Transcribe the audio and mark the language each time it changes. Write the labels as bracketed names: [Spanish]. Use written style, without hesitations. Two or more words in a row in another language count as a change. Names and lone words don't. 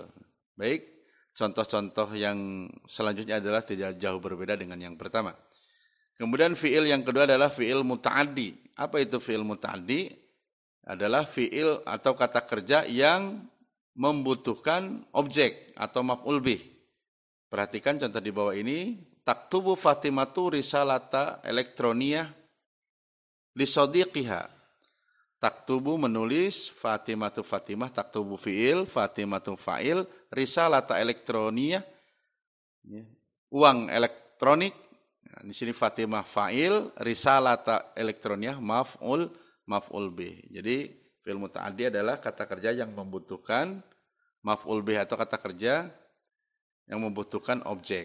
[Indonesian] Baik, contoh-contoh yang selanjutnya adalah tidak jauh berbeda dengan yang pertama. Kemudian fi'il yang kedua adalah [Arabic] فعل متعد. [Indonesian] Apa itu [Arabic] فعل متعد? [Indonesian] Adalah fi'il atau kata kerja yang membutuhkan objek atau [Arabic] مفعول به. [Indonesian] Perhatikan contoh di bawah ini. [Arabic] تكتب فاطمة رسالة إلكترونية لصديقها. [Indonesian] Taktubu menulis, Fatimatu Fatimah, taktubu fi'il, Fatimatu fa'il, [Arabic] رسالة إلكترونية, [Indonesian] uang elektronik. Nah, di sini Fatimah fa'il, [Arabic] رسالة إلكترونية مفعول به. [Indonesian] Jadi [Arabic] فعل متعد [Indonesian] adalah kata kerja yang membutuhkan [Arabic] مفعول به [Indonesian] atau kata kerja yang membutuhkan objek.